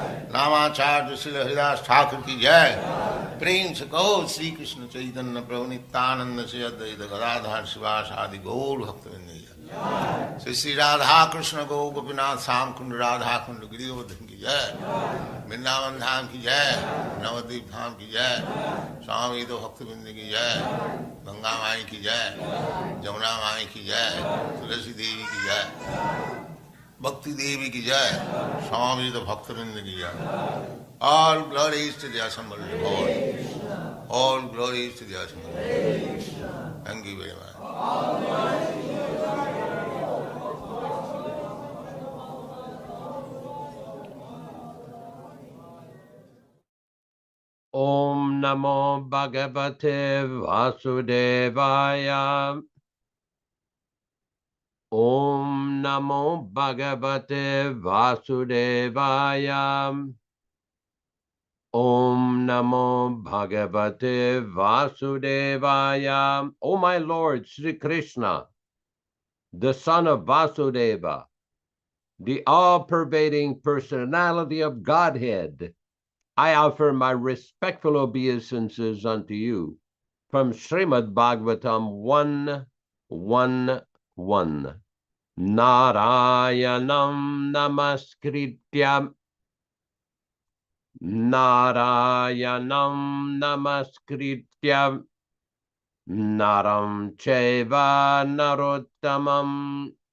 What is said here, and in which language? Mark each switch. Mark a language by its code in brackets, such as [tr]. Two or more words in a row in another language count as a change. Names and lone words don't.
[hi] नामाचार्य श्रील हरिदास ठाकुर की जय. प्रेम से कहो श्री कृष्ण चैतन्य प्रभु नित्यानंद से अद्वैत गदाधर शिवासादि गौर भक्तवृंद श्री श्री राधा कृष्ण गौ गोपीनाथ श्याम कुंड राधा कुंड गिरिवर्धन की जय, वृंदावन धाम की जय, नवद्वीप धाम की जय, स्वामी तो भक्तवृंद की जय, गंगा माई की जय, जमुना माई की जय, तुलसी देवी की जय, भक्ति देवी की जय, स्वामी तो भक्तवृंद की जय. [en] All glories to the assembled Lord. All glories to the assembled Lord. Thank you very much. [sa] ॐ नमो भगवते वासुदेवाय. ॐ नमो भगवते वासुदेवाय. ॐ नमो भगवते वासुदेवाय. [en] O my Lord Sri Krishna, the son of Vasudeva, the all-pervading personality of Godhead, I offer my respectful obeisances unto you from Śrīmad-Bhāgavatam 1:1:1. [sa] नारायणं नमस्कृत्यं नारायणं नमस्कृत्यं नरं चैव नरोत्तमम्